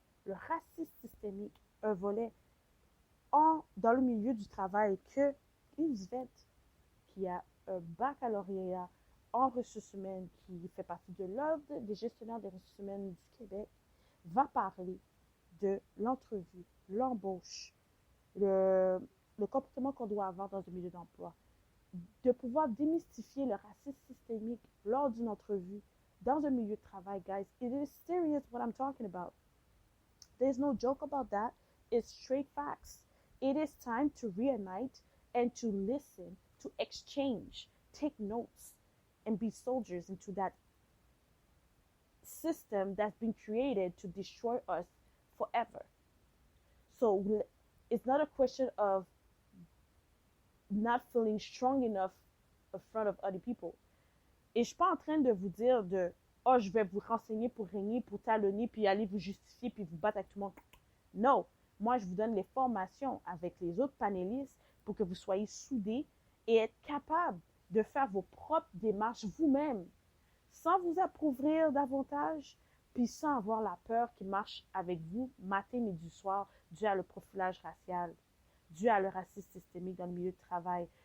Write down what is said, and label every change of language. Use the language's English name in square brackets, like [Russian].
[French] Le racisme systémique, un volet dans le milieu du travail que Roosevelt, qui a un baccalauréat en ressources humaines, qui fait partie de l'Ordre des gestionnaires des ressources humaines du Québec, va parler de l'entrevue, l'embauche, le comportement qu'on doit avoir dans un milieu d'emploi, de pouvoir démystifier le racisme systémique lors d'une entrevue dans un milieu de travail, guys. [English] It is serious what I'm talking about. There's no joke about that. It's straight facts. It is time to reunite and to listen, to exchange, take notes, and be soldiers into that system that's been created to destroy us forever. So it's not a question of not feeling strong enough in front of other people. [French] Et je ne suis pas en train de vous dire oh, je vais vous renseigner pour régner, pour talonner, puis aller vous justifier, puis vous battre avec tout le monde. Non. Moi, je vous donne les formations avec les autres panélistes pour que vous soyez soudés et être capable de faire vos propres démarches vous-même, sans vous appauvrir davantage, puis sans avoir la peur qui marche avec vous matin, midi, soir, dû à le profilage racial, dû à le racisme systémique dans le milieu de travail.